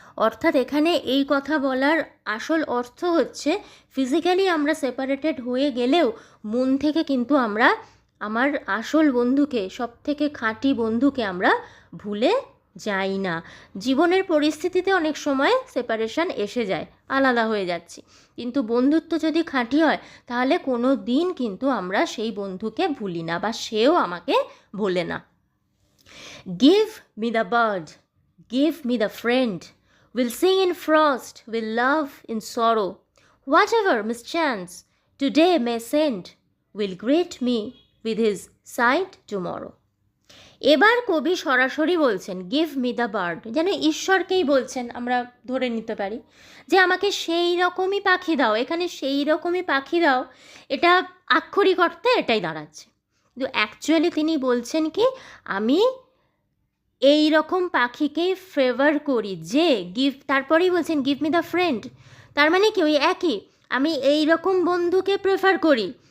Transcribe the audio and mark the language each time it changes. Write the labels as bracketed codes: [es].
[bn] অর্থাৎ এখানে এই কথা বলার আসল অর্থ হচ্ছে, ফিজিক্যালি আমরা সেপারেটেড হয়ে গেলেও মন থেকে কিন্তু আমরা আমার আসল বন্ধুকে, সব থেকে খাঁটি বন্ধুকে আমরা ভুলে যাই না। জীবনের পরিস্থিতিতে অনেক সময় সেপারেশন এসে যায়, আলাদা হয়ে যাচ্ছি, কিন্তু বন্ধুত্ব যদি খাঁটি হয় তাহলে কোনো দিন কিন্তু আমরা সেই বন্ধুকে ভুলি না বা সেও আমাকে ভোলে না। [en] Give me the bird, give me the friend, we'll sing in frost, we'll love in sorrow, whatever mischance today may send, will greet me with his sight tomorrow. [bn] এবার কবি সরাসরি বলছেন [en] give me the bird, [bn] যেন ঈশ্বরকেই বলছেন, আমরা ধরে নিতে পারি যে আমাকে সেই রকমই পাখি দাও। এখানে সেই রকমই পাখি দাও, এটা আক্ষরিক অর্থে এটাই দাঁড়াচ্ছে, কিন্তু অ্যাকচুয়ালি তিনি বলছেন কি, আমি এই রকম পাখিকেই ফেভার করি যে তারপরেই বলছেন [en] give me the friend, [bn] তার মানে কি ওই একই, আমি এই রকম বন্ধুকে প্রেফার করি।